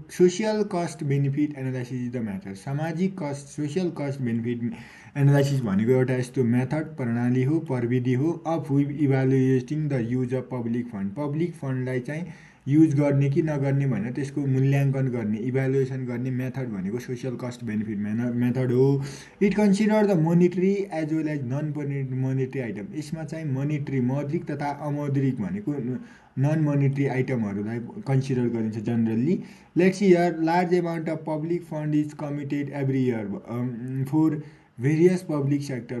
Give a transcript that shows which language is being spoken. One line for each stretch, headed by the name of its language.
English: Social cost benefit analysis is the method.
Nepali: सामाजिक cost, social cost benefit analysis भनेको एउटा यस्तो मेथड, प्रणाली हो, प्रविधि हो
English: Of evaluating the use of public fund.
Nepali: Public फन्डलाई चाहिँ युज गर्ने कि नगर्ने भनेर त्यसको मूल्याङ्कन गर्ने, इभ्यालुएसन गर्ने मेथड भनेको सोसियल कस्ट बेनिफिट मेथड हो।
English: It consider the monetary as well as non monetary item.
Nepali: यसमा चाहिँ मोनिटरी, मौद्रिक तथा अमौद्रिक भनेको नन मोनिटरी आइटमहरूलाई कन्सिडर गरिन्छ generally.
English: Let's here large amount of public fund is committed every year for various public sector.